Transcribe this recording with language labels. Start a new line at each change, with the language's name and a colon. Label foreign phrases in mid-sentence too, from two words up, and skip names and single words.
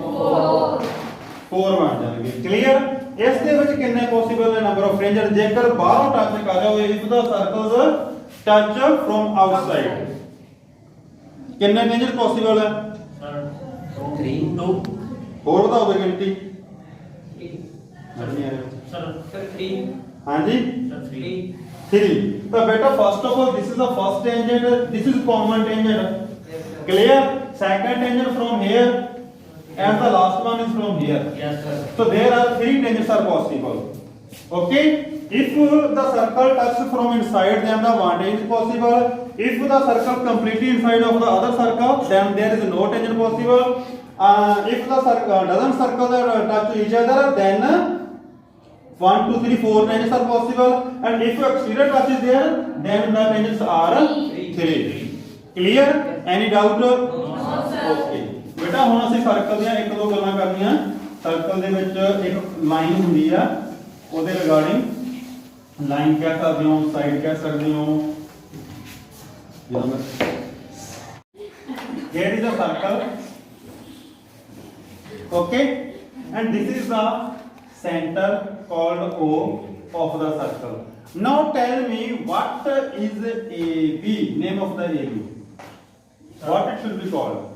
Punjabi: 4 ਬਣ ਜਾਣਗੇ ਕਲੀਅਰ ਇਸ ਦੇ ਵਿੱਚ ਕਿੰਨੇ ਪੋਸੀਬਲ ਨੇ
English: number of tangent
Punjabi: ਜੇਕਰ ਬਾਹਰੋਂ ਟੱਚ ਕਰ ਰਿਹਾ ਹੋਵੇ
English: if the circles touch from outside
Punjabi: ਕਿੰਨੇ ਟੈਂਜੈਂਟ ਪੋਸੀਬਲ ਹੈ 3 2 ਹੋਰ ਬਤਾਓ ਗਿਣਤੀ सर 3 ਹਾਂਜੀ सर 3
English: 3
Hindi: तो बेटा
English: first of all this is the first tangent this is common tangent clear second tangent from here and the last one is from here yes sir so there are 3 tangents are possible okay If the circle touches from inside, then the one tangent possible. If the circle completely inside of the other circle, then there is no tangent possible. If the circle doesn't circle touch each other, then 1, 2, 3, 4 tangents are possible. And if exterior touch is there, then the tangents are 3. Clear? Any doubt? Okay.
Punjabi: बेटा ਹੁਣ ਅਸੀਂ ਸਰਕਲ ਦੀਆਂ ਇੱਕ ਦੋ ਗੱਲਾਂ ਕਰਨੀਆਂ। ਸਰਕਲ ਦੇ ਵਿੱਚ ਇੱਕ ਲਾਈਨ ਹੁੰਦੀ ਆ, ਉਹਦੇ ਰਿਗਾਰਡਿੰਗ ਲਾਈਨ ਕਹਿ ਸਕਦੇ ਹੋ, ਸਾਈਡ ਕਹਿ ਸਕਦੇ ਹੋ।
English: Here is a circle, okay, and this is the center called O of the circle. Now tell me what is AB, name of the AB, what it should be called?